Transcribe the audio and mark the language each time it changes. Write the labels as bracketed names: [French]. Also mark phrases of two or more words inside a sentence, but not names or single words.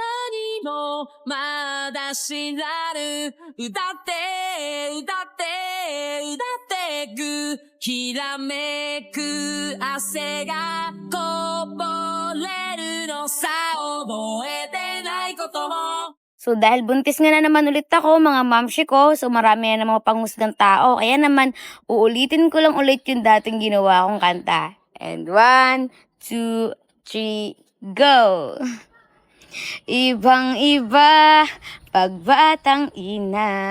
[Japanese] まだ知らぬ歌ってくきらめく汗がこぼれるのさ覚えてないことも [Filipino] So dahil buntis nga na naman ulit ako, mga mamshi ko, so marami na mga panghusgang tao. Kaya naman, uulitin ko lang ulit yung dating ginawa kong kanta. [English] And 1, 2, 3, go! [Filipino] Ibang-iba, pagbatang ina.